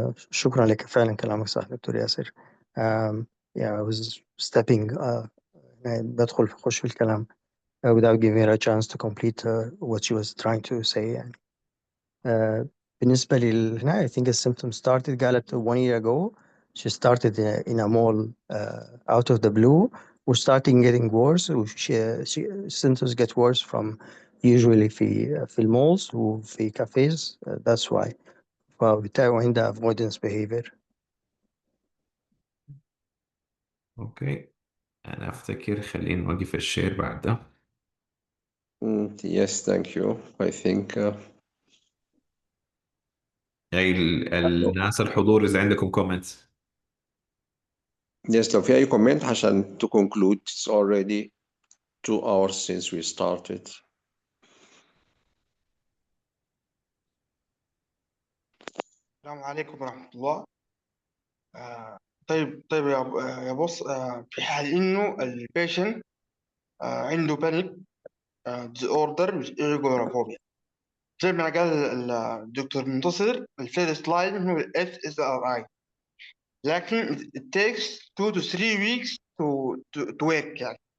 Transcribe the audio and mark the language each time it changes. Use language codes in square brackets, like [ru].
[ar] شكرا لك فعلا كلامك صح دكتور ياسر. [en] Yeah, I was stepping [ar] بدخل أخش في الكلام [en] without giving her a chance to complete what she was trying to say يعني. [ar] بالنسبة لهنا [en] I think the symptoms started [ar] قالت [en] 1 year ago. She started in a mall out of the blue. We're starting getting worse. Symptoms get worse from usually في malls وفي cafes. That's why. [ar] فبالتالي عندها avoidance behavior. اوكي انا افتكر خلينا نوقف الشير بعد ده. [en] Yes, thank you. I think [ar] الناس الحضور اذا عندكم comments. [en] yes, [ar] لو في أي [en] comment [ar] عشان [en] to conclude, it's already 2 hours since we started. [ar] السلام عليكم ورحمة الله. طيب يا بص، في حال إنه البيشنت عنده بانيك ديس اوردر مش ايجورافوبيا، زي ما قال الدكتور منتصر، الفيرست لاين هو الاس اس ار اي، لكن [en] it takes 2 to 3 weeks to wake [ar] يعني.